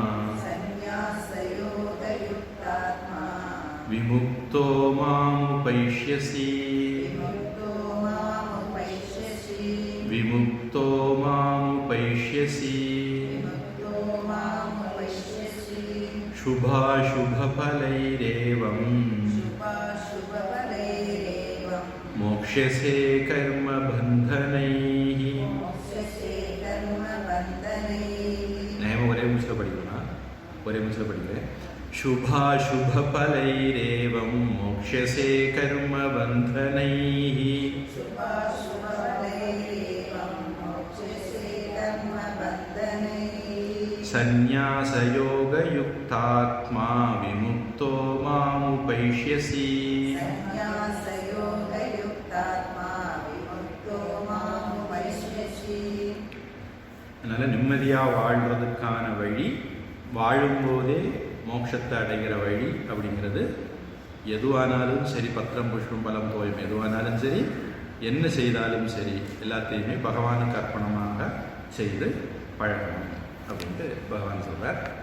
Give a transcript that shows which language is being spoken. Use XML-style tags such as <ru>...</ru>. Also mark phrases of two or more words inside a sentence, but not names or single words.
<sa>विमुक्तो मामुपैष्यसि विमुक्तो मामुपैष्यसि शुभाशुभफलैरेवम् मोक्ष्यसे कर्मबन्धनैः.</sa> <ta>நான் ஒரே மூச்சில் படிக்கணும், ஒரே மூச்சில் படிக்கிறேன்.</ta> <sa>शुभाशुभफलैरेवं मोक्ष्यसे कर्मबन्धनैः सन्न्यासयोगयुक्तात्मा विमुक्तो मामुपैष्यसि.</sa> <ta>அதனால நிம்மதியாக வாழ்றதுக்கான வழி, வாழும்போதே மோட்சத்தை அடைகிற வழி அப்படிங்கிறது எதுவானாலும் சரி,</ta> <sa>पत्रं पुष्पं फलं तोयं</sa> <ta>எதுவானாலும் சரி, என்ன செய்தாலும் சரி எல்லாத்தையுமே பகவானுக்கு அர்ப்பணமாக செய்து பழகணும் அப்படின்ட்டு பகவான் சொல்றார்.</ta>